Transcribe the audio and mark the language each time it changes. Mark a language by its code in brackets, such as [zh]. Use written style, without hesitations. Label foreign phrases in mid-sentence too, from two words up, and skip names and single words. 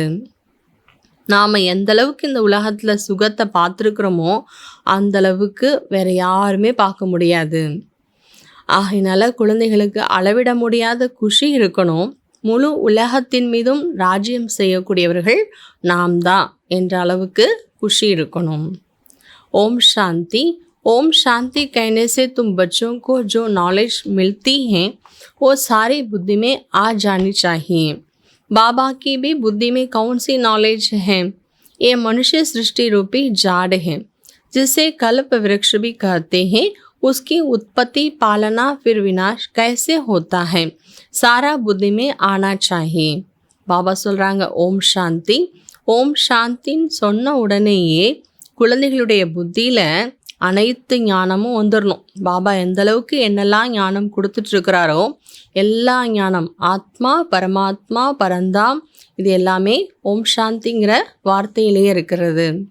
[ta] நாம் எந்தளவுக்கு இந்த உலகத்தில் சுகத்தை பார்த்துருக்குறோமோ அந்தளவுக்கு வேறு யாருமே பார்க்க முடியாது. ஆகையினால குழந்தைகளுக்கு அளவிட முடியாத குஷி இருக்கணும். முழு உலகத்தின் மீதும் ராஜ்யம் செய்யக்கூடியவர்கள் நாம் தான் என்ற அளவுக்கு குஷி இருக்கணும். [hi] ओम शांति. ओम शांति कहने से तुम बच्चों को जो नॉलेज मिलती है वो सारी बुद्धि में आ जानी चाहिए. बाबा की भी बुद्धि में कौन सी नॉलेज है? ये मनुष्य सृष्टि रूपी जाड़ है जिसे कल्प वृक्ष भी कहते हैं. उसकी उत्पत्ति, पालना, फिर विनाश कैसे होता है, सारा बुद्धि में आना चाहिए. [ta] பாபா சொல்கிறாங்க, [hi] ओम शांति. [ta] ஓம் சாந்தின்னு சொன்ன உடனேயே குழந்தைகளுடைய புத்தியில் அனைத்து ஞானமும் வந்துடணும். பாபா எந்த அளவுக்கு என்னெல்லாம் ஞானம் கொடுத்துட்ருக்கிறாரோ எல்லா ஞானம், ஆத்மா, பரமாத்மா, பரந்தாம், இது எல்லாமே ஓம் சாந்திங்கிற வார்த்தையிலேயே இருக்கிறது.